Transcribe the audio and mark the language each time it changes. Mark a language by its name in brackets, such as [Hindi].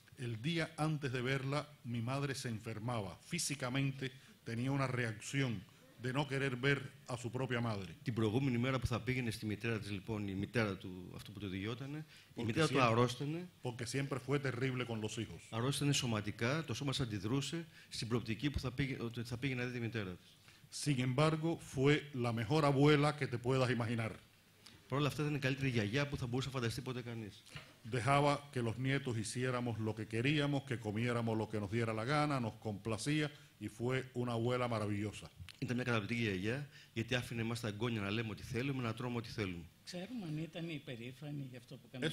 [Spanish] El día antes de verla, mi madre se enfermaba. Físicamente tenía una reacción de no querer ver a su propia madre. [Greek] Την προηγούμενη μέρα που θα πήγαινε στη μητέρα της, λοιπόν, η μητέρα του, αυτού που το διηγιότανε, η μητέρα του αρρώστανε. [Spanish] Porque siempre fue terrible con los hijos. [Greek] Αρρώστανε σωματικά, το σώμα αντιδρούσε στην προοπτική που θα πήγαινε να δει τη μητέρα της. [Spanish] Sin embargo, fue la mejor abuela que te puedas imaginar. [Greek] Παρ' όλα αυτά ήταν η καλύτερη γιαγιά που θα μπορούσε να φανταστεί ποτέ κανείς. [Spanish] Dejaba que los nietos hiciéramos lo que queríamos, que comiéramos lo que nos diera la gana, nos complacía y fue una abuela maravillosa. [Greek] Ήταν μια καταπληκτική γιαγιά, γιατί άφηνε εμάς τα εγγόνια να λέμε ό,τι θέλουμε, να τρώμε ό,τι θέλουμε. Ξέρουμε αν ήταν υπερήφανη για αυτό που κάναμε.